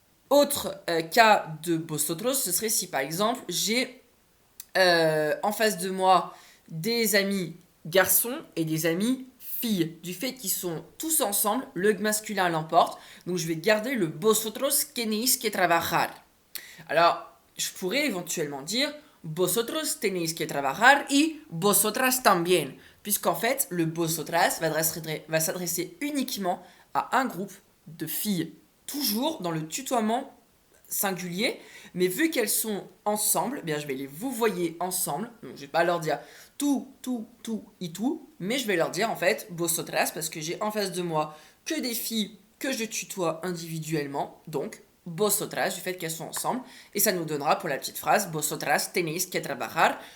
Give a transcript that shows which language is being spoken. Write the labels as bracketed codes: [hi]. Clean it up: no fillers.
[fr] Autre cas de vosotros, ce serait si par exemple j'ai en face de moi des amis garçons et des amis filles, du fait qu'ils sont tous ensemble, le masculin l'emporte. Donc je vais garder le [es] vosotros tenéis que trabajar. [fr] Alors, je pourrais éventuellement dire [es] vosotros tenéis que trabajar y vosotras también. [fr] Puisqu'en fait, le vosotras va s'adresser uniquement à un groupe de filles. Toujours dans le tutoiement singulier, mais vu qu'elles sont ensemble, eh bien je vais les vous voyez ensemble. Donc je vais pas leur dire tout, et tout, mais je vais leur dire en fait vosotras parce que j'ai en face de moi que des filles que je tutoie individuellement, donc vosotras du fait qu'elles sont ensemble, et ça nous donnera pour la petite phrase [es] vosotras tenéis que trabajar.